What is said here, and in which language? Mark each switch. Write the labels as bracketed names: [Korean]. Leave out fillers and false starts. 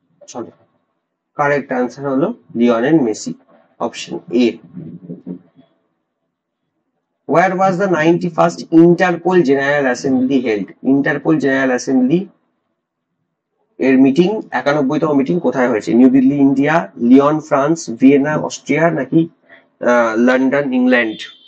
[Bangla] চলো, correct answer হলো Lionel Messi, option A. [English] Where was the 91st Interpol General Assembly held? [Bangla] Interpol general assembly এর meeting 91তম meeting কোথায় হয়েছে? New Delhi, India, Leone, France, Vienna, Austria, নাকি London, England?